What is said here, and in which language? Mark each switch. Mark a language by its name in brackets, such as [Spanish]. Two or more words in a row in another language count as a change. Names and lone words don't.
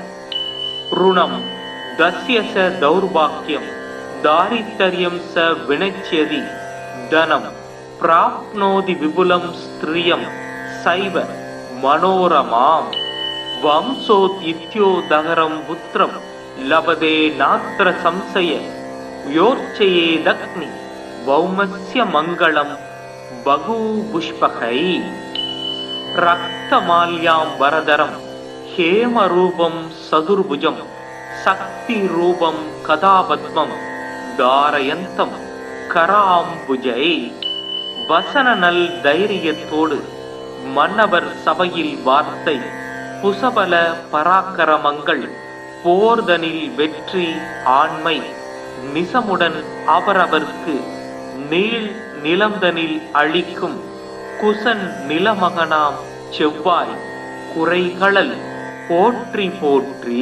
[Sanskrit] ऋणं दस्य स दौर्भाग्यं दारिद्र्यं स विनश्यति धनं प्राप्नोति विपुलं स्त्रियं सैव मनोरमाम् वंशोत्थित्योदहरं पुत्रं लभते नात्र संशय योर्चयेदग्नि भौमस्य मङ्गलं बहुपुष्पकै रक्तमाल्याम्बरधरं हेमरूपं सदुर्भुजं शक्तिरूपं कदापद्मं धारयन्तं कराम्बुजै [Tamil] வசனநல் தைரியத்தோடு மன்னவர் சபையில் வார்த்தை புசபல பராக்கிரமங்கள் போர்தனில் வெற்றி ஆண்மை நிசமுடன் அவரவர்க்கு நீள் நிலந்தனில் அளிக்கும் குசன் நிலமகனாம் செவ்வாய் குறைகளல் போற்றி போற்றி.